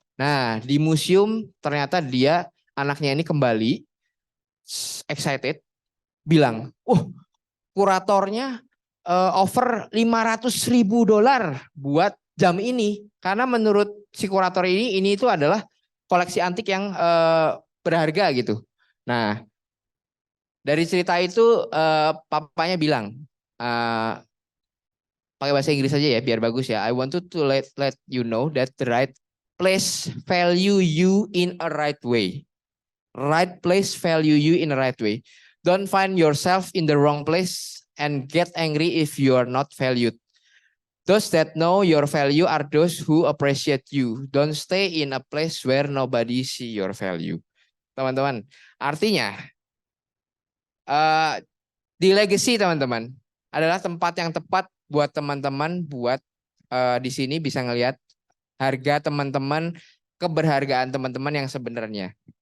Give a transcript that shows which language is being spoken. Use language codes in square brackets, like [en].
[id] Nah, di museum ternyata anaknya ini kembali excited bilang, kuratornya offer $500.000 buat jam ini karena menurut si kurator ini itu adalah koleksi antik yang berharga gitu. Nah, dari cerita itu papanya bilang, pakai bahasa Inggris aja ya biar bagus ya. [en] "I want to let you know that the right place value you in a right way. Right place value you in a right way. Don't find yourself in the wrong place and get angry if you are not valued. Those that know your value are those who appreciate you. Don't stay in a place where nobody see your value." [id] Teman-teman, artinya di legacy teman-teman adalah tempat yang tepat buat teman-teman buat di sini bisa ngelihat harga teman-teman, keberhargaan teman-teman yang sebenarnya.